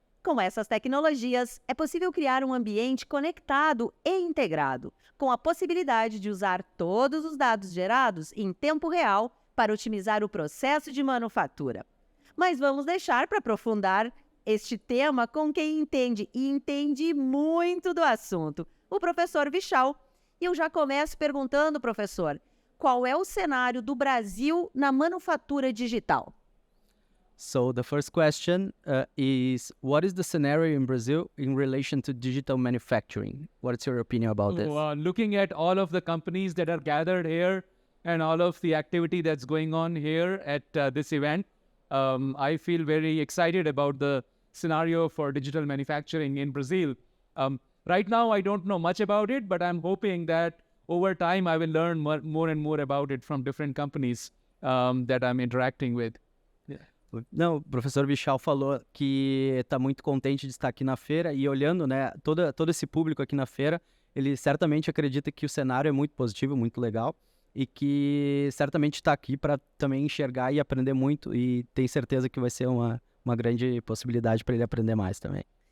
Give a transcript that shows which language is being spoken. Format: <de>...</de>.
<pt>Com essas tecnologias, é possível criar um ambiente conectado e integrado, com a possibilidade de usar todos os dados gerados em tempo real para otimizar o processo de manufatura. Mas vamos deixar para aprofundar este tema com quem entende e entende muito do assunto, o professor Vishal. E eu já começo perguntando, professor, qual é o cenário do Brasil na manufatura digital?</pt> <en>So the first question is, what is the scenario in Brazil in relation to digital manufacturing? What's your opinion about this? Looking at all of the companies that are gathered here and all of the activity that's going on here at this event, I feel very excited about the scenario for digital manufacturing in Brazil. Right now, I don't know much about it, but I'm hoping that over time, I will learn more and more about it from different companies that I'm interacting with. Yeah.</en> <pt>Não, o professor Vishal falou que está muito contente de estar aqui na feira e olhando, né, todo esse público aqui na feira, ele certamente acredita que o cenário é muito positivo, muito legal e que certamente está aqui para também enxergar e aprender muito e tem certeza que vai ser uma grande possibilidade para ele aprender mais também.</pt>